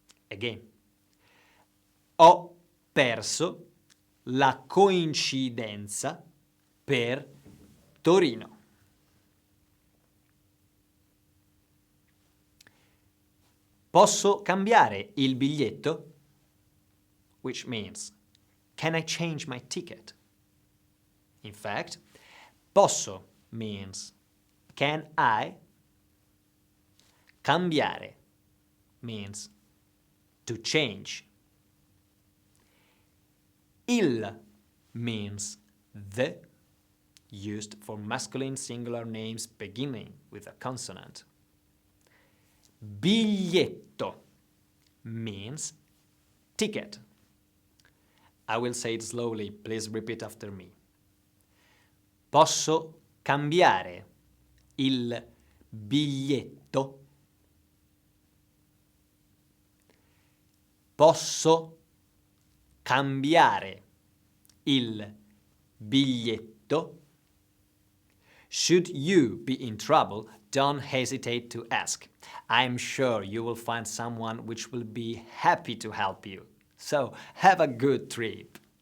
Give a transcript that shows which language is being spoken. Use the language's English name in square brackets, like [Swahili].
[Italian] Again. Ho perso la coincidenza per Torino. Posso cambiare il biglietto? [English] Which means, can I change my ticket? In fact, posso means, can I? Cambiare means, to change. Il means the, used for masculine singular names beginning with a consonant. Biglietto means ticket. I will say it slowly, please repeat after me. [Italian] Posso cambiare il biglietto? Posso cambiare il biglietto? [English] Should you be in trouble, don't hesitate to ask. I'm sure you will find someone which will be happy to help you. So, have a good trip!